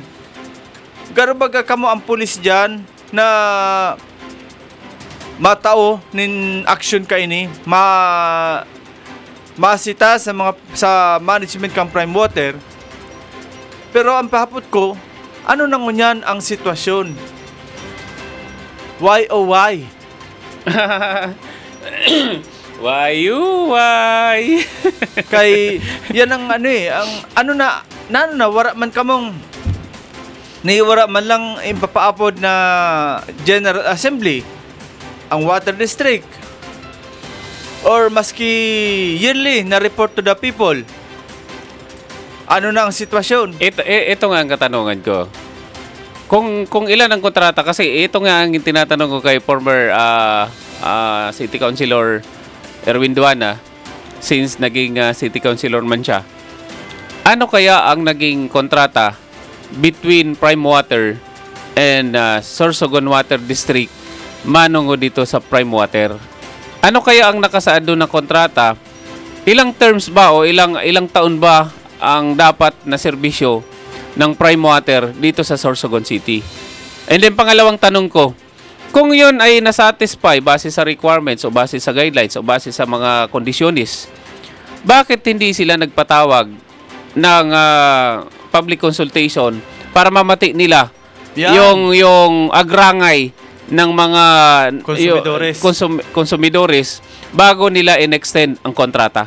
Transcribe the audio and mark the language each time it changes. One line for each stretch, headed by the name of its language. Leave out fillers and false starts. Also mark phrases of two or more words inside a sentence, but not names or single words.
Bikol: Garo baga kamo ang pulis dyan na matao nin action ka ini, masita sa management kang Prime Water. Pero ang pahapot ko, ano nang ngunyan ang sitwasyon?
English: Why oh why? Why?
Bikol: Kay yan ang ano eh, ang ano na wara man kamong niwara man lang ipapaapod na General Assembly ang Water District or maski yearly na
English: report to the people.
Bikol: Ano na ang sitwasyon?
Filipino: Ito nga ang katanungan ko. Kung ilan ang kontrata, kasi ito nga ang tinatanong ko kay former City Councilor Erwin Duana, since naging City Councilor man siya. Ano kaya ang naging kontrata between Prime Water and Sorsogon Water District manungo dito sa Prime Water? Ano kaya ang nakasaad doon na kontrata? Ilang terms ba o ilang taon ba ang dapat na serbisyo ng Prime Water dito sa Sorsogon City? And then pangalawang tanong ko, kung yun ay nasatisfy base sa requirements o base sa guidelines o base sa mga kondisyonis, bakit hindi sila nagpatawag ng
English: public consultation
Filipino: para mamati nila yung agrangay ng mga konsumidores bago nila in-extend ang kontrata?